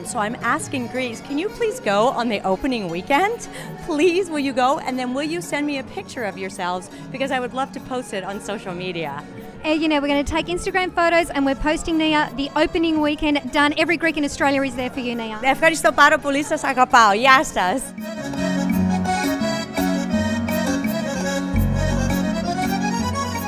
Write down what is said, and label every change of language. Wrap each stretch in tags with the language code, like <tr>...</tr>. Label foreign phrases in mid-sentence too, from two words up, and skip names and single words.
<en>So I'm asking Greece, can you please go on the opening weekend? Please, will you go? And then will you send me a picture of yourselves? Because I would love to post it on social media. We're going to take Instagram photos and we're posting, Nia, the opening weekend. Done. Every Greek in Australia is there for you, Nia.</en> <el>Ευχαριστώ πάρα πολύ, σας αγαπάω. Γεια σας.</el>